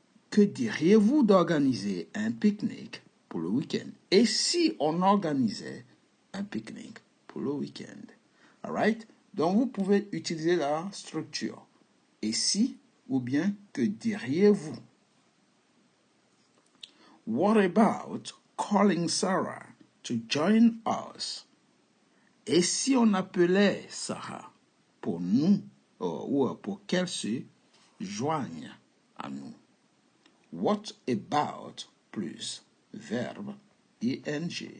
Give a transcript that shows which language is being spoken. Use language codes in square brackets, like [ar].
[fr] Que diriez-vous d'organiser un pique-nique pour le week-end? Et si on organisait un pique-nique pour le week-end? Alright? Donc, vous pouvez utiliser la structure. Et si ou bien que diriez-vous? [en] What about calling Sarah to join us? [fr] Et si on appelait Sarah pour nous ou pour qu'elle se joigne à nous? [en] What about [fr] plus verbe [en] ing.